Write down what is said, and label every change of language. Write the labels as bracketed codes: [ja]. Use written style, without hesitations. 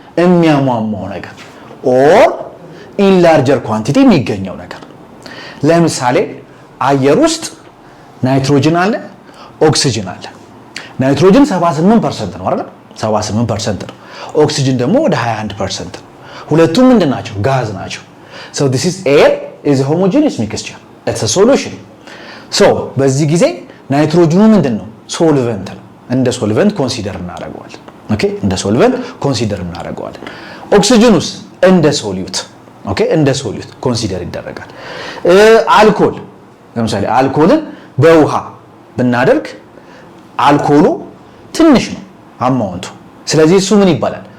[am] የሚያሟሟው ነገር ኦር ኢን ላርጀር ኳንቲቲ የሚገኘው ነገር። ለምሳሌ አየር ውስጥ ናይትሮጅን አለ፣ ኦክሲጅን አለ። ናይትሮጅን 78% ነው አይደል? 78% ነው። ኦክሲጅን ደግሞ ወደ 21% ነው። ሁለቱም ምንድናቸው? ጋዝ ናቸው። [en] so this is air is a homogeneous mixture, it's a solution. [am] so በዚህ ጊዜ ናይትሮጅኑ ምንድነው? ሶልቨንት ነው። እንደ ሶልቨንት ኮንሲደር እናደርገዋለን። ኦኬ እንደ ሶልቨንት ኮንሲደር እናደርገዋለን። ኦክሲጅኑስ እንደ ሶሊዩት ኦኬ እንደ ሶሊዩት ኮንሲደር ይደረጋል። አልኮል ለምሳሌ አልኮልን በውሃ ብናደርግ አልኮሉ ትንሽ ነው አማውንቱ። ስለዚህ እሱ ምን ይባላል?